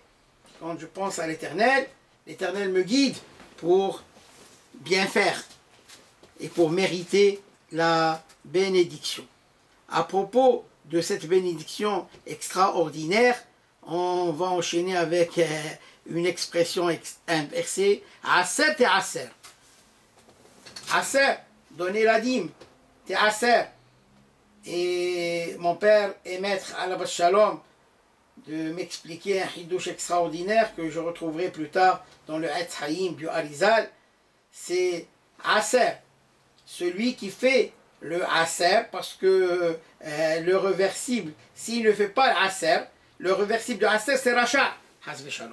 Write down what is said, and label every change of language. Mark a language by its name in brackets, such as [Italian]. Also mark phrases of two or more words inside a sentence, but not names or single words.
[French] Quand je pense à l'Éternel, l'Éternel me guide pour bien faire et pour mériter la bénédiction. À propos de cette bénédiction extraordinaire, on va enchaîner avec une expression inversée. [Hebrew] עשר תעשר. עשר, [French] donner la dîme. [Hebrew] תעשר. [French] Et mon père et maître [Hebrew] עליו השלום [French] de m'expliquer un hidouche extraordinaire que je retrouverai plus tard dans le Etz Haïm du Harizal. C'est Aser, celui qui fait le Aser, parce que le reversible, s'il ne fait pas Aser, le reversible de Aser c'est Racha, [Hebrew] חס ושלום.